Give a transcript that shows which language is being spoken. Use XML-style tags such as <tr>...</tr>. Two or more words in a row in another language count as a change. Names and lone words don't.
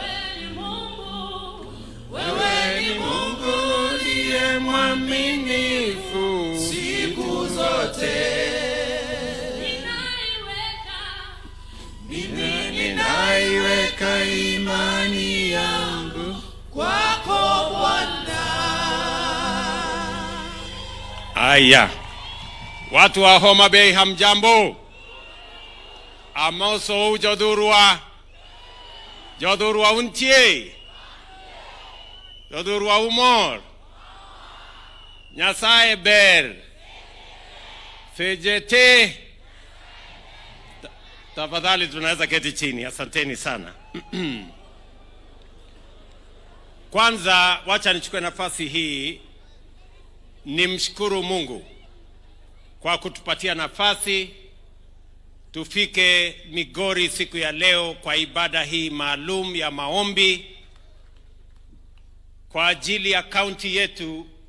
<sw>Wewe ni Mungu uliye mwaminifu siku zote. Ninaiweka imani yangu kwako Bwana. Aya. Watu wa Homa Bay hamjambo.</sw> <luo>Amoso jodurwa. Jodurwa untie. Jodurwa umor. Nyasaye ber. Fejete.</luo> <sw>Tafadhali tunaweza keti chini. Asanteni sana. Kwanza wacha nichukue nafasi hii nimshukuru Mungu kwa kutupatia nafasi tufike Migori siku ya leo kwa ibada hii maalum ya maombi kwa ajili ya kaunti yetu.</sw>